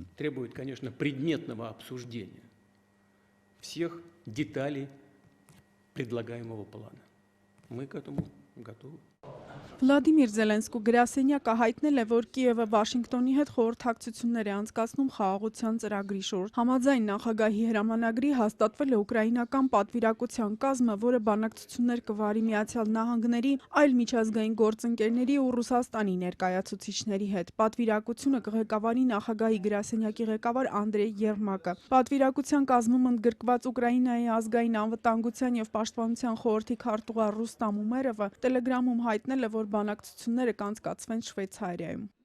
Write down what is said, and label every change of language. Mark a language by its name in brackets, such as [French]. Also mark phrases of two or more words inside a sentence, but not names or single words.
[Russian] Требует, конечно, предметного обсуждения всех деталей предлагаемого плана. Мы к этому готовы. [Armenian] Վլադիմիր Զելենսկու գրասենյակը հայտնել է, որ Կիևը Վաշինգտոնի հետ խորհրդակցություններ է անցկացնում խաղաղության ծրագրի շուրջ։ Համաձայն նախագահի հրամանագրի հաստատվել է ուկրաինական պատվիրակության կազմը, որը բանակցություններ կվարի Միացյալ Նահանգների, այլ միջազգային գործընկերների ու Ռուսաստանի ներկայացուցիչների հետ։ Պատվիրակությունը կղեկավարի նախագահի գրասենյակի ղեկավար Անդրեյ Եռմակը։ Պատվիրակության կազմում ընդգրկված Ուկրաինայի ազգային անվտանգության եւ պաշտպանության խորհրդի քարտուղար Ռուստամ Ումերովը Տելեգրամում հայտնել է, որ բանակցությունները կանցկացվեն Շվեյցարիայում։